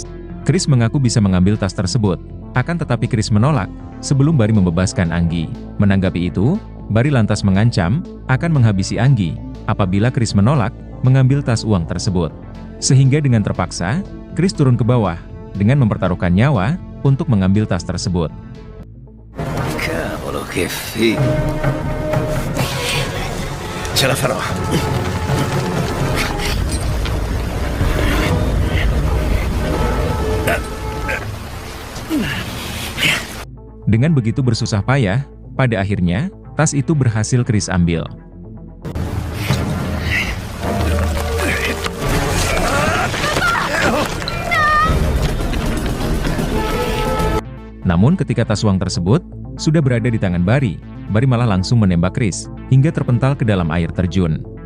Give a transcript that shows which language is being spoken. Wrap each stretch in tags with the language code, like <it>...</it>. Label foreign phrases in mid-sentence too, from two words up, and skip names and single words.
<id>Chris mengaku bisa mengambil tas tersebut, akan tetapi Chris menolak sebelum Barry membebaskan Anggi. Menanggapi itu, Barry lantas mengancam akan menghabisi Anggi apabila Chris menolak mengambil tas uang tersebut. Sehingga dengan terpaksa, Chris turun ke bawah dengan mempertaruhkan nyawa untuk mengambil tas tersebut.</id> <it>Cavolo, che figo. Ce la farò.</it> <id>Dengan begitu bersusah payah, pada akhirnya, tas itu berhasil Chris ambil. Namun ketika tas uang tersebut sudah berada di tangan Barry, Barry malah langsung menembak Chris hingga terpental ke dalam air terjun.</id>